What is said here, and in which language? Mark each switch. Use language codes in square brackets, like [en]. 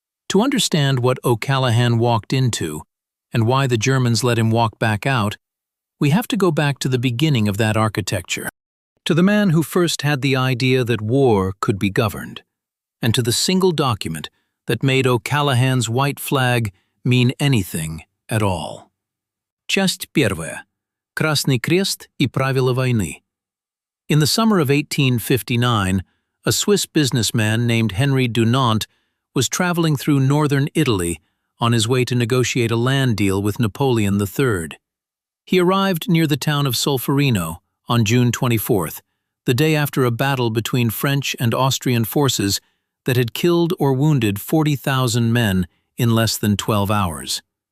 [en] To understand what O'Callaghan walked into and why the Germans let him walk back out, we have to go back to the beginning of that architecture, to the man who first had the idea that war could be governed, and to the single document that made O'Callaghan's white flag mean anything at all. [ru] Часть первая. Красный крест и правила войны. [en] In the summer of 1859, a Swiss businessman named Henry Dunant was traveling through northern Italy on his way to negotiate a land deal with Napoleon III. He arrived near the town of Solferino on June 24th, the day after a battle between French and Austrian forces that had killed or wounded 40,000 men in less than 12 hours.